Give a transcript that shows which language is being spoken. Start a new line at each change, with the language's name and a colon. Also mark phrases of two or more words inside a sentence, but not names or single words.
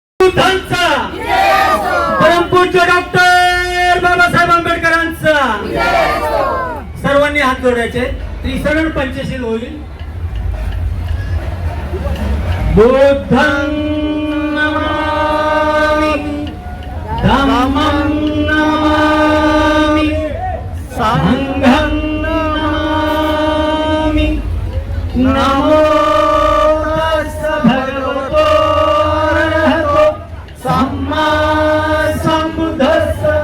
Marathi: बुद्धांचा, परमपूज्य डॉक्टर बाबासाहेब आंबेडकरांचा. सर्वांनी हात जोडायचे. त्रिसरण पंचशील होईल.
Pali: बुद्धं नमामि, धम्मं नमामि, संघं नमामि. नमो तस्स भगवतो अरहतो सम्मा सम्बुद्धस्स.